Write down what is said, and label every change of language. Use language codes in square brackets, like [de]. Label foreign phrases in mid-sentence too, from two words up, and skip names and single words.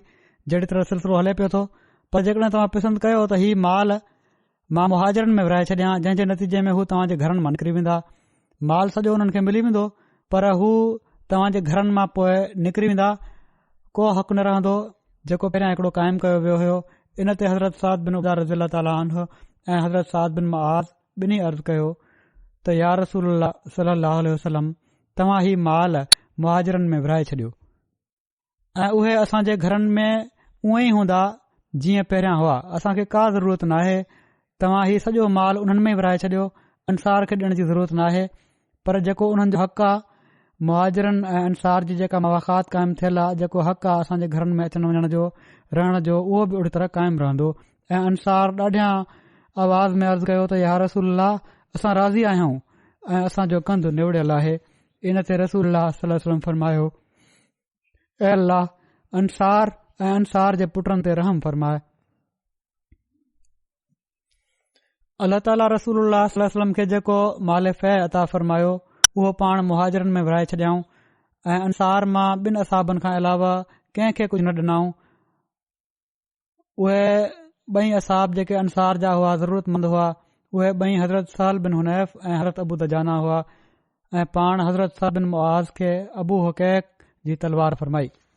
[sd] जहिड़ी तरह सिलसिलो हले पियो थो। पर जेकॾहिं तव्हां पसंदि कयो त हीउ माल मां मुहाजिरनि में विराए छॾियां, जंहिं जे नतीजे में हू तव्हांजे घरनि मां निकिरी वेंदा, माल सॼो हुननि खे मिली वेंदो, पर हू तव्हांजे घरनि मां पोइ निकिरी वेंदा, को हक़ न रहंदो जेको पहिरियां हिकिड़ो क़ाइमु कयो वियो हुयो। इन ते हज़रत साद बिन उबादा [ar] رضي الله تعالى عنه [sd] ऐं हज़रत साद बिन मुआज़ ॿिन्ही अर्ज़ु कयो त [ar] يا رسول الله صلى الله عليه وسلم, [sd] तव्हां ही माल मुहाजिरनि में विराए छॾियो, ऐं उहे असांजे घरनि में उअं ई हूंदा जीअं पहिरियां हुआ। असांखे का ज़रूरत नाहे, तव्हां ही सॼो माल उन्हनि में विराए छॾियो, अंसार खे ॾियण जी ज़रूरत नाहे। पर जेको उन्हनि जो हक़ आहे, मुहाजिरनि ऐं अंसार जी जेका मवाख़ात क़ाइमु थियल आहे, जेको हक़ आहे असांजे घरनि में अचण वञण जो, रहण जो, उहो बि ओड़ी तरह क़ाइमु रहंदो। ऐं अंसार ॾाढियां आवाज़ में अर्ज़ु कयो त [ar] يا رسول الله, [sd] असां राज़ी आहियूं ऐं असांजो कंधु निवड़ियल आहे। इन ते [ar] رسول الله صلى الله عليه وسلم [sd] फरमायो, ऐ अल्लाह, अंसार ऐं अंसार जे पुटनि ते रहम फरमाए। [ar] الله تعالى رسول الله صلى الله عليه وسلم [sd] खे जेको माल फ़ै अता फरमायो, उहो पाण मुहाजिरनि में विराए छॾियाऊं ऐं अंसार मां ॿिनि असाबनि खां अलावा कंहिंखे कुझु न ॾिनऊं। उहे ॿई असाब जेके अंसार जा हुआ, ज़रूरतमंद हुआ, उहे ॿई हज़रत सहल बिन हुनैफ ऐं हज़रत अबू दजाना हुआ, ऐं पाण हज़रत सहल बिन मुआज़ खे अबू हुकैक जी तलवार फरमाई।